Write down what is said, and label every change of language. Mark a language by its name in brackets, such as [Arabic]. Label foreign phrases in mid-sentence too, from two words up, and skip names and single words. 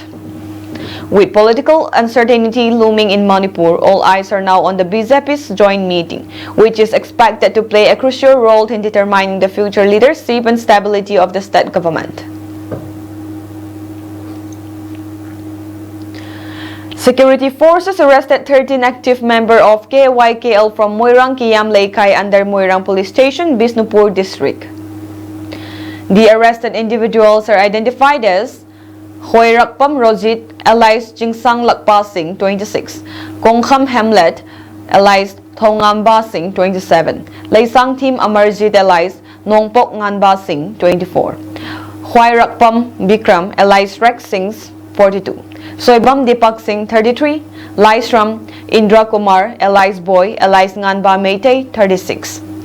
[English] With political uncertainty looming in Manipur, all eyes are now on the BJP's joint meeting, which is expected to play a crucial role in determining the future leadership and stability of the state government. Security forces arrested 13 active members of KYKL from Moirang Kiam Laikai under Moirang Police Station, Bisnupur District. The arrested individuals are identified as Hoirakpam Rojit, alias Jingsang Lakpa Singh, 26, Kongkham Hamlet, alias Thongamba Singh, 27, Laisang Tim Amarjit, alias Nongpok Nganba Singh, 24, Hoirakpam Bikram, alias Rex Singh, 42, Soibam Deepak Singh, 33, Laisram Indra Kumar, alias Boy, alias Nganba Meitei, 36,